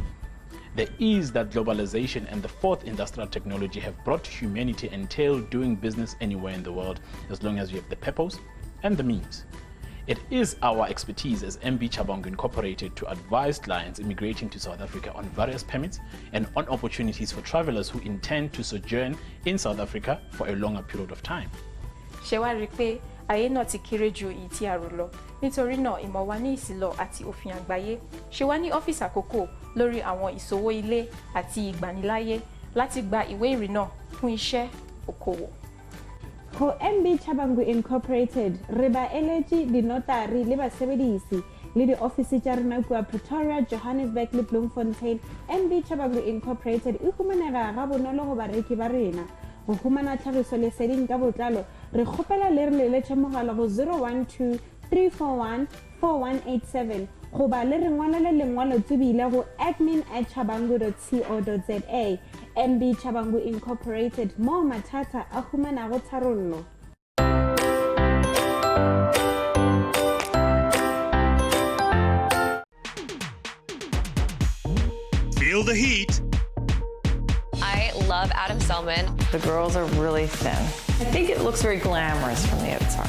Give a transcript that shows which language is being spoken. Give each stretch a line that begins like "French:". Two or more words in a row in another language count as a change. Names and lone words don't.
English: The ease that globalization and the fourth industrial technology have brought to humanity entail doing business anywhere in the world as long as you have the purpose and the means. It is our expertise as MB Chabangu Incorporated to advise clients immigrating to South Africa on various permits and on opportunities for travelers who intend to sojourn in South Africa for a longer period of time.
Yoruba: Ṣé ayé náà ti kéré ju èyí tí a rò lọ. Nítorí náà ìmọ̀ wa ní ìsìlọ àti òfin àgbáyé. Ṣé wá ní ọ́fíìsì àkókò lórí àwọn ìṣòwò ilé àti ìgbaniláyé láti gba ìwé ìrìnnà fún iṣẹ́ òkòwò.
Tswana: Ho MB Chabangu Incorporated re ba eletsi dinotari le basebedisi le di office tsa rena kwa Pretoria, Johannesburg le Bloemfontein. MB Chabangu Incorporated e humanega ga bonolo go bareki ba rena. Go humana tlhagiso leseding ka botlalo re kgopela le re leletse mogala go 012 341 4187 go ba le re ngwalele lengwalo tsebile go admin@chabangu.co.za. MB Chabangu Incorporated, mo mathata a humanago tharollo.
English: Feel the heat. I love Adam Selman. The girls are really thin. I think it looks very glamorous from the outside.